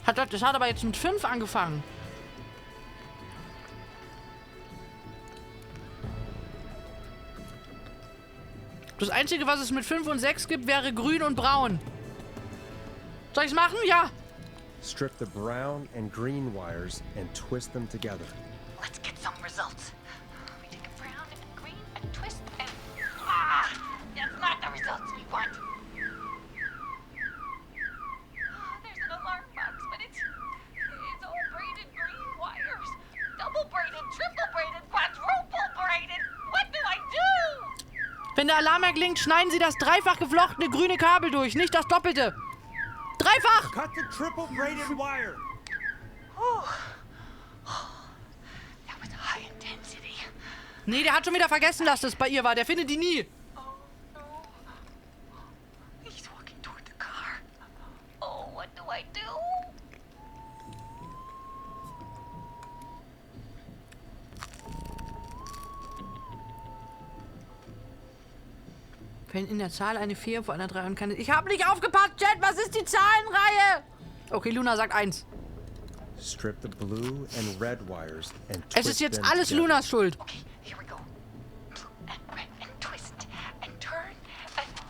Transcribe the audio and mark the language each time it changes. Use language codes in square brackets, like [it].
[de] Das hat aber jetzt mit 5 angefangen. Das Einzige, was es mit 5 und 6 gibt, wäre grün und braun. Soll ich's machen? Ja. [en] Strip the brown and green wires and twist them together. Let's get some results. We take a brown and green and twist and... That's not the results we want. There's an alarm box, but it's all braided green wires. Double braided, triple braided, quadruple braided. What do I do? [de] Wenn der Alarm erklingt, schneiden Sie das dreifach geflochtene grüne Kabel durch, nicht das doppelte. Dreifach! [en] Cut the triple braided wire. That was high intensity. [de] Nee, der hat schon wieder vergessen, dass das bei ihr war. Der findet die nie. [en] Oh no. He's walking toward the car. Oh, what do I do? [de] Wenn in der Zahl eine 4 vor einer 3 und keine... Ich habe nicht aufgepasst, Chat. Was ist die Zahlenreihe? Okay, Luna sagt 1. [en] Strip the blue and red wires and twist [de] Es ist jetzt [en] them [de] alles [en] together. [de] Lunas Schuld. [en] Okay, here we go. Blue and red and twist and turn and...